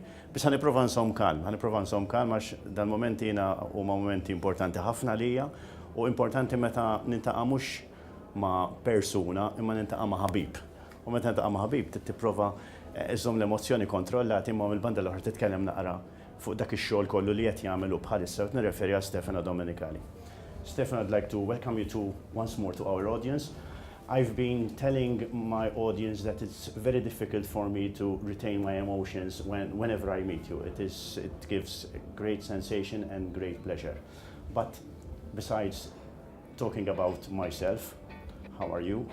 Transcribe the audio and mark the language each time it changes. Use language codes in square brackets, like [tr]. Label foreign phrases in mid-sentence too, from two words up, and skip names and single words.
[mt] Biss ħaniprova nsom kalm, għax dan momenti jiena huma momenti importanti ħafna lija u importanti meta nintaqa' mhux ma' persuna imma nintaqa' ma' ħabib. U meta nintaqa' ma' ħabib tipprova iżżomm l-emozzjoni kontrollati imma mill-banda l-oħra titkellem naqra fuq dak ix-xogħol kollu li qed jagħmlu bħalissa qed nirreferi għal Stefano Domenicali. [en] Stefano, I'd like to welcome you once more to our audience. I've been telling my audience that it's very difficult for me to retain my emotions whenever I meet you. It gives great sensation and great pleasure. But besides talking about myself, how are you?